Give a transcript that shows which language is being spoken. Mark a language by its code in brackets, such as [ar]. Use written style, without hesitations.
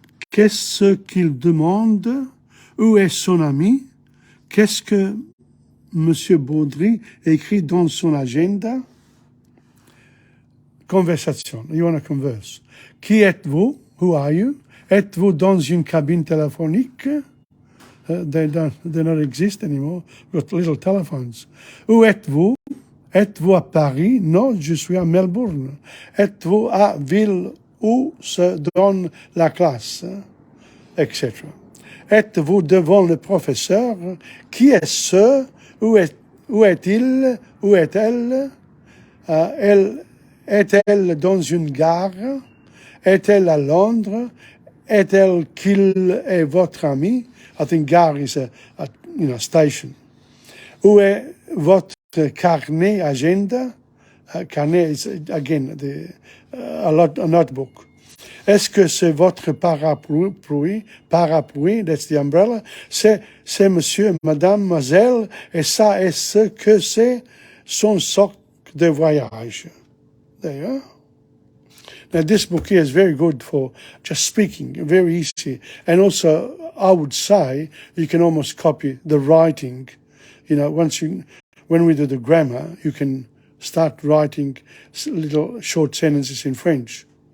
[fr] Qu'est-ce qu'il demande? Où est son ami? Qu'est-ce que Monsieur Baudry écrit dans son agenda? [en] Conversation. You want to converse. [fr] Qui êtes-vous? [en] Who are you? [fr] Êtes-vous dans une cabine téléphonique? [en] They don't exist anymore. We've got little telephones. [fr] Où êtes-vous? Êtes-vous à Paris? Non, je suis à Melbourne. Êtes-vous à ville où se donne la classe? Etc. Êtes-vous devant le professeur? Qui est-ce? Où est-il? Où est-elle? Est-elle dans une gare? Est-elle à Londres? Est-elle qu'il est votre ami? [en] I think gare is a station. [fr] Où est votre carnet, agenda? [en] Carnet is, again, a notebook. [fr] Est-ce que c'est votre parapluie? Parapluie, [en] that's the umbrella. [fr] C'est monsieur, mademoiselle, et ça, est-ce que c'est son sac de voyage? [en] There you are. Now, this book here is very good for just speaking, very easy. And also, I would say, you can almost copy the writing. When we do the grammar, you can start writing little short sentences in French.